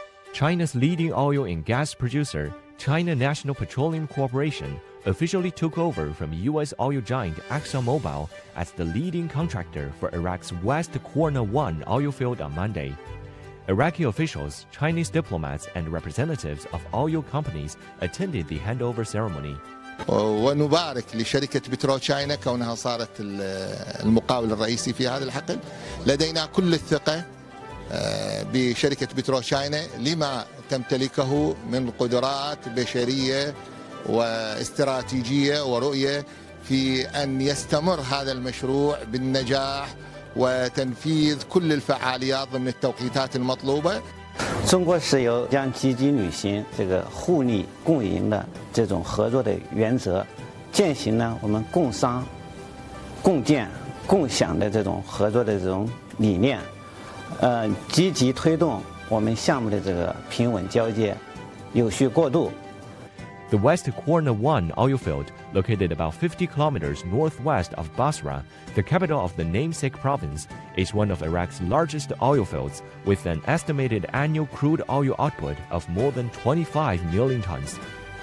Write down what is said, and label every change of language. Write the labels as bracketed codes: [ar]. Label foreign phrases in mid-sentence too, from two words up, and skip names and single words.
[en] China's leading oil and gas producer, China National Petroleum Corporation, officially took over from U.S. oil giant ExxonMobil as the leading contractor for Iraq's West Qurna 1 oil field on Monday. Iraqi officials, Chinese diplomats, and representatives of oil companies attended the handover ceremony. [ar] ونبارك لشركة بترول چائنہ كونها صارت المقاول الرئيسي في هذا الحقل. لدينا كل الثقة بشركة بترول چائنہ لما تمتلكه من قدرات بشرية واستراتيجية ورؤية في أن يستمر هذا المشروع بالنجاح وتنفيذ كل الفعاليات ضمن التوقيتات المطلوبة. [zh] 中国石油将积极履行这个互利共赢的这种合作的原则，践行呢我们共商、共建、共享的这种合作的这种理念，积极推动我们项目的这个平稳交接、有序过渡。 [en] The West Qurna 1 oil field, located about 50 kilometers northwest of Basra, the capital of the namesake province, is one of Iraq's largest oil fields, with an estimated annual crude oil output of more than 25 million tons.